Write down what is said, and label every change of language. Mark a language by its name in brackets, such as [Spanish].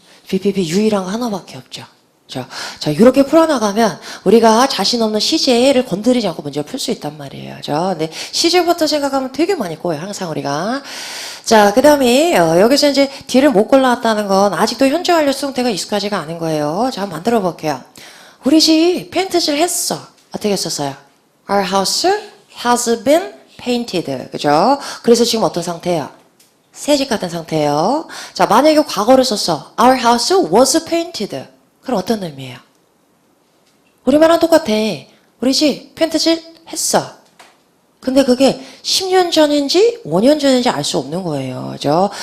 [Korean] BPP 유일한 거 하나밖에 없죠. 자, 이렇게 풀어나가면 우리가 자신 없는 시제를 건드리지 않고 문제를 풀 수 있단 말이에요. 근데 시제부터 생각하면 되게 많이 꼬여요. 항상 우리가. 자, 그 다음에 여기서 이제 뒤를 못 골라왔다는 건 아직도 현재 완료 수동태가 익숙하지가 않은 거예요. 자, 한번 만들어 볼게요. 우리 집 페인트질 했어. 어떻게 썼어요? [English] Our house has been painted. [Korean] 그죠? 그래서 지금 어떤 상태예요? 새집 같은 상태예요. 자, 만약에 과거를 썼어. [English] Our house was painted. [Korean] 그럼 어떤 의미예요? 우리말랑 똑같아. 우리 집 페인트질 했어. 근데 그게 10년 전인지 5년 전인지 알 수 없는 거예요. 그죠?